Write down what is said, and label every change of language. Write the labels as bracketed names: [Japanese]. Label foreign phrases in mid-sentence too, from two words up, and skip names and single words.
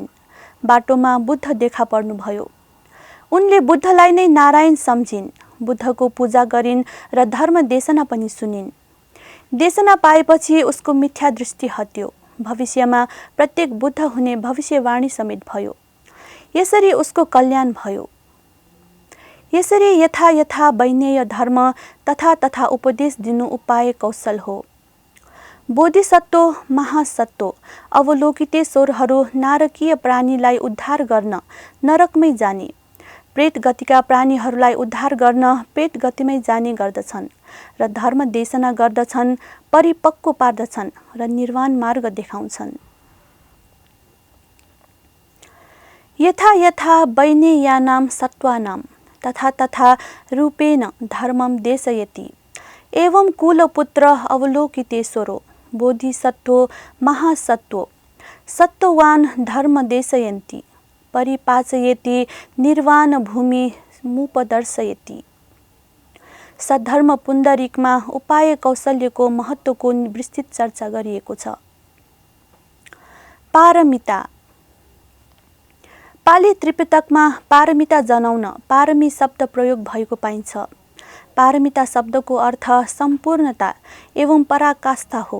[Nepali] बाटोमा बुद्ध देखा पर्नुभयो। उनले बुद्धलाई नै नारायण सम्झिन्, बुद्धको पूजा गरिन् र धर्म देशना पनि सुनिन्। देशना पाएपछि उसको मिथ्या दृष्टि हट्यो। भविष्यमा प्रत्येक बुद्ध हुने भविष्यवाणी समेत भयो। यसरी उसको कल्याण भयो। यसरी [Sanskrit] यथा यथा वैनेय धर्म तथा तथा [Nepali] उपदेश दिनु उपाय कौशल हो। बोधिसत्व महासत्व अवलोकितेश्वरहरू नारकीय प्राणीलाई उद्धार गर्न नरकमै जाने, प्रेत गतिका प्राणीहरूलाई उद्धार गर्न प्रेत गतिमै जाने गर्दछन् र धर्म देशना गर्दछन्, परिपक्व पार्दछन् र निर्वाण मार्ग देखाउँछन्। [Sanskrit] यथा यथा वैनेयानां सत्त्वानां तथा तथा रूपेण धर्मं देशयति। एवं कुलपुत्र अवलोकितेश्वरो बोधिसत्वो महासत्वो सत्त्ववान् धर्म देशयन्ति, परिपाचयति निर्वाण भूमि मुपदर्शयति। [Nepali] सद्धर्म पुण्डरीकमा उपाय कौशल्यको महत्त्वको विस्तृत चर्चा गरिएको छ। पारमिता। पाली त्रिपिटकमा पारमिता जनाउन पारमी शब्द प्रयोग भएको पाइन्छ। पारमिता शब्दको अर्थ सम्पूर्णता एवं पराकाष्ठा हो।